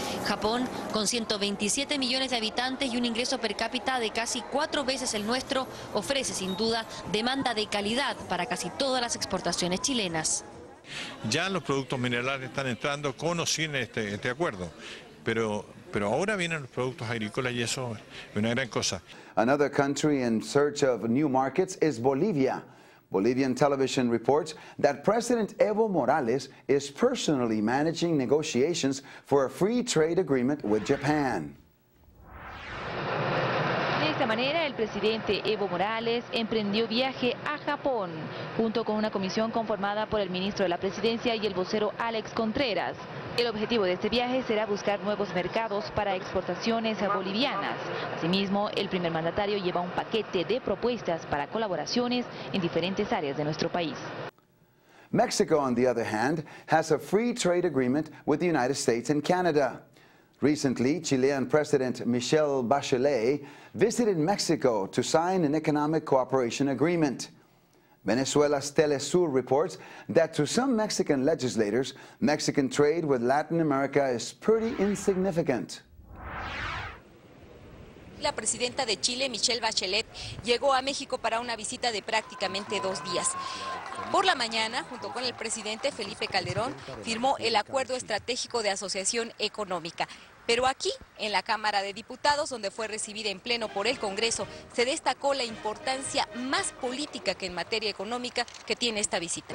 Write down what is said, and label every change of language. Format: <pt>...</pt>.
<es>Japón, con 127 millones de habitantes y un ingreso per cápita de casi 4 veces el nuestro, ofrece sin duda demanda de calidad para casi todas las exportaciones chilenas. Ya los productos minerales están entrando con o sin este acuerdo, pero ahora vienen los productos agrícolas y eso es una gran cosa.</es> <en>Another country in search of new markets is Bolivia. Bolivian television reports that President Evo Morales is personally managing negotiations for a free trade agreement with Japan.</en> <es>De esta manera, el presidente Evo Morales emprendió viaje a Japón, junto con una comisión conformada por el ministro de la Presidencia y el vocero Alex Contreras. El objetivo de este viaje será buscar nuevos mercados para exportaciones bolivianas. Asimismo, el primer mandatario lleva un paquete de propuestas para colaboraciones en diferentes áreas de nuestro país.</es> <en>Mexico, on the other hand, has a free trade agreement with the United States and Canada. Recently, Chilean President Michelle Bachelet visited Mexico to sign an economic cooperation agreement. Venezuela's Telesur reports that to some Mexican legislators, Mexican trade with Latin America is pretty insignificant.</en> <es>La presidenta de Chile, Michelle Bachelet, llegó a México para una visita de prácticamente 2 días. Por la mañana, junto con el presidente Felipe Calderón, firmó el Acuerdo Estratégico de Asociación Económica. Pero aquí, en la Cámara de Diputados, donde fue recibida en pleno por el Congreso, se destacó la importancia más política que en materia económica que tiene esta visita.</es>